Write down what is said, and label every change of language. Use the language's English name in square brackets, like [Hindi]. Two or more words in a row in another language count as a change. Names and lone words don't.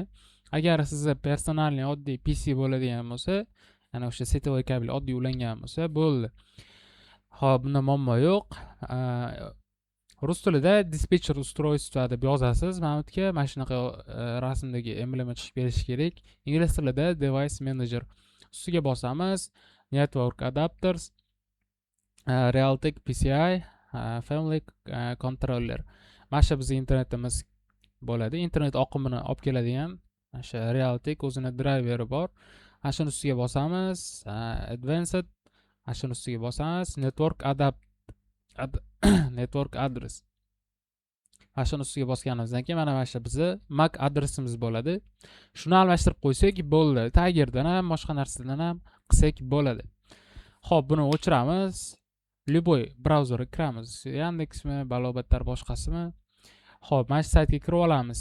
[Uzbek] Agar sizda personalniy oddiy PC bo'ladigan bo'lsa, ya'ni o'sha setovoy kabel oddiy ulangan bo'lsa, bo'ldi. Xo'p, bunda muammo yo'q. Rus tilida [Russian] диспетчер устройство [Uzbek] deb yozasiz. Mana bu yerga mana shunaqa rasmdagi emblema chiqib kelishi kerak. Ingliz tilida [English] device manager. [Uzbek] Ustiga bosamiz. [English] Network adapters, Realtek PCI, family controller. [Uzbek] Mana shu bizning internetimiz bo'ladi. Internet oqimini olib keladigan o'sha Realtek o'zini driveri bor. Mana shuni ustiga bosamiz. Advanced. Mana shuni ustiga bosamiz. [English] Network network address. [Uzbek] Mana shuni ustiga bosganimizdan keyin mana shu bizni MAC adresimiz bo'ladi. Shuni almashtirib qo'ysak bo'ldi. Tigerdan ham, boshqa narsadan ham qilsak bo'ladi. Xo'p, buni o'chiramiz. Любой brauzerga kiramiz. Yandexmi, balobatlar boshqasimi? Xo'p, mana shu saytga kirib olamiz.